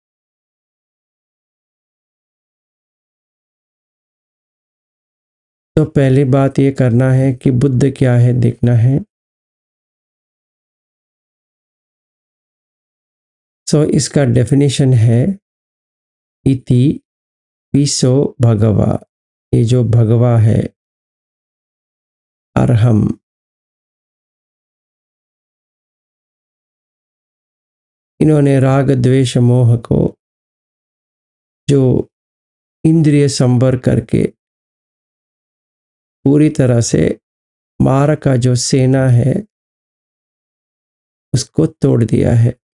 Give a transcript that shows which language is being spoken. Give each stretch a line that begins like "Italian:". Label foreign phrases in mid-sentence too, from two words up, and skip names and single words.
Hindi: तो पहली बात ये करना है कि बुद्ध क्या है देखना है। सो इसका डेफिनेशन है
Pali: इति पिसो भगवा।
Hindi: ये जो भगवा है, अरहम, इन्होंने राग द्वेष मोह को जो इंद्रिय संवर करके पूरी तरह से मार का जो सेना है उसको तोड़ दिया है।